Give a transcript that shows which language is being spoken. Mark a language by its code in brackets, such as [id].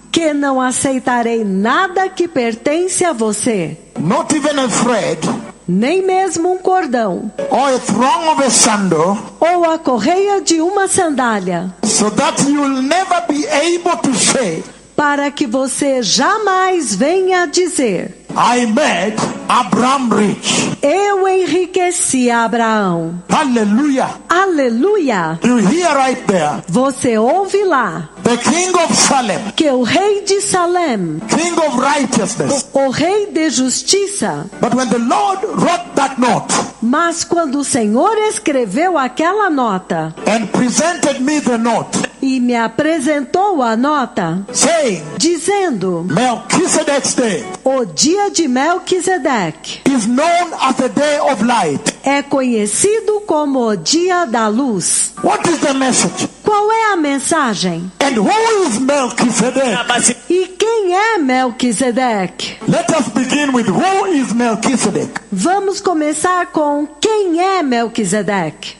[pt] que não aceitarei nada que pertence a você, [en] not even a thread [pt] nem mesmo um cordão, [en] or a thong of a sandal, [pt] ou a correia de uma sandália, [en] so that you will never be able to say, [pt] para que você jamais venha dizer: [en] I made Abraham rich. [pt] eu enriqueci Abraão. [en] Hallelujah. [pt] Aleluia! [en] You hear right there. [pt] Você ouve lá [en] The king of Salem, [pt] que o rei de Salem, [en] king of righteousness. [pt] o rei de justiça, [en] But when the Lord wrote that note [pt] mas quando o Senhor escreveu aquela nota [en] and presented me the note, [pt] e me apresentou a nota, [en] saying, [pt] dizendo: [en] Melchizedek's day [pt] o dia de Melquisedeque [en] is known as the day of light. [pt] é conhecido como o dia da luz. [en] What is the message? [pt] Qual é a mensagem? [en] And who is Melchizedek? [pt] E quem é Melquisedeque? [en] Let us begin with who is Melchizedek. [pt] Vamos começar com quem é Melquisedeque.